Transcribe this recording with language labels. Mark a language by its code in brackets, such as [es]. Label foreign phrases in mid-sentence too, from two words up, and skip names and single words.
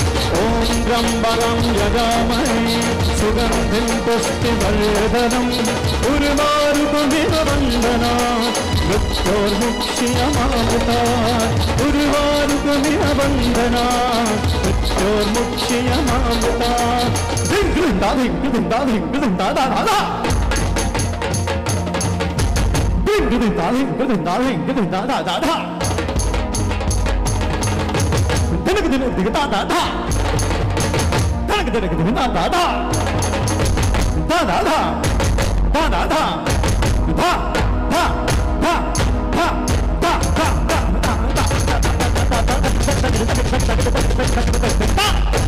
[sa] ॐ त्र्यम्बकं यजामहे सुगन्धिं पुष्टिवर्धनम् उर्वारुकमिव वन्दनात् मृत्योर्मुक्षयमामृतात्। उर्वारुकमिव वन्दनात् मृत्योर्मुक्षयमामृतात्। धिं धिं दा धिं धिं दा धिं धिं दा दा दा दा धिं धिं दा धिं धिं दा धिं धिं दा दा दा दा धनक धनक धिं दा दा दा धनक धनक धिं दा दा दा दा दा दा दा दा दा धा धा धा धा धा धा धा धा।